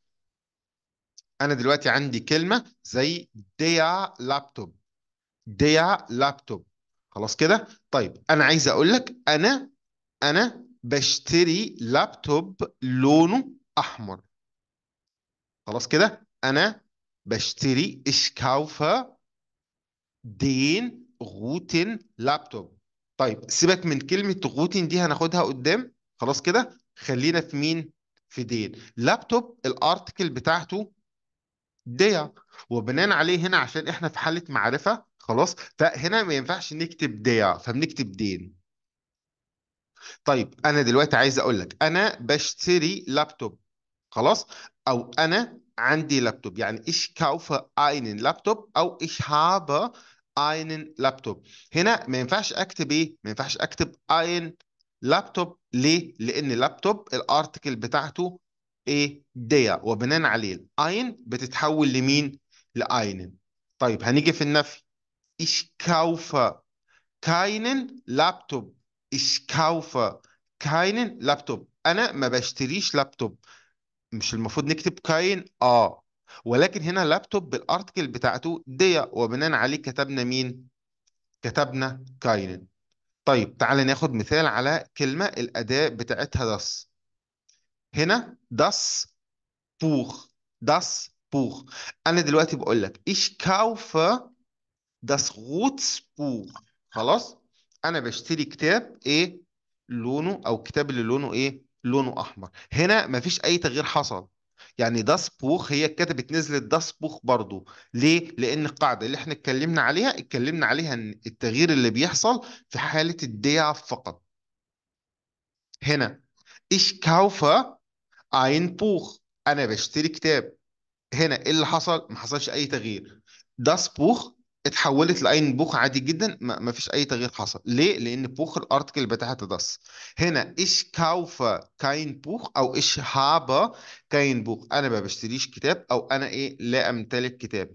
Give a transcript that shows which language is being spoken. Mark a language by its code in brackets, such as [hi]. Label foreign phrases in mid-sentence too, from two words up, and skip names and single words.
[ar] انا دلوقتي عندي كلمة زي [de] der Laptop, der Laptop. [ar] خلاص كده. طيب انا عايز اقول لك انا بشتري لابتوب لونه احمر. خلاص كده. انا بشتري [de] ich kaufe den roten [ar] لابتوب. طيب سيبك من كلمة روتين دي هناخدها قدام، خلاص كده خلينا في مين؟ في دين. لابتوب الارتكل بتاعته ديا، وبناء عليه هنا عشان احنا في حالة معرفة خلاص، فهنا ما ينفعش نكتب ديا فبنكتب دين. طيب انا دلوقتي عايز اقول لك انا بشتري لابتوب، خلاص، او انا عندي لابتوب، يعني [de] ich kaufe einen [ar] لابتوب او [de] ich habe einen [ar] لابتوب. هنا ما ينفعش اكتب ايه، ما ينفعش اكتب ein لابتوب. ليه؟ لان لابتوب الارتكل بتاعته ايه؟ ديا، وبناء عليه ein بتتحول لمين؟ لاينن. طيب هنيجي في النفي. [de] ich kaufe keinen لابتوب. ich kaufe keinen [ar] لابتوب، انا ما بشتريش لابتوب. مش المفروض نكتب كاين؟ اه، ولكن هنا لابتوب بالارتكل بتاعته دي، وبناء عليه كتبنا مين؟ كتبنا كاين. طيب تعالى ناخد مثال على كلمة الأداة بتاعتها داس. هنا [de] das Buch. das Buch. [ar] أنا دلوقتي بقول لك [de] ich kaufe das Rotsbuch. [ar] خلاص، انا بشتري كتاب ايه لونه، او كتاب اللي لونه ايه؟ لونه احمر. هنا مفيش اي تغيير حصل، يعني [de] das Buch [ar] هي كتبت نزلت [de] das Buch [ar] برضو. ليه؟ لان القاعده اللي احنا اتكلمنا عليها ان التغيير اللي بيحصل في حاله الديع فقط. هنا [de] ich kaufe ein Buch، [ar] انا بشتري كتاب. هنا ايه اللي حصل؟ ما حصلش اي تغيير. [de] das Buch [ar] اتحولت لاين بوخ عادي جدا، ما فيش اي تغيير حصل. ليه؟ لان بوخ الارتكل بتاعت داس. هنا [de] ich kaufe kein Buch [ar] او [de] ich habe kein Buch, [ar] انا ما بشتريش كتاب او انا ايه لا امتلك كتاب.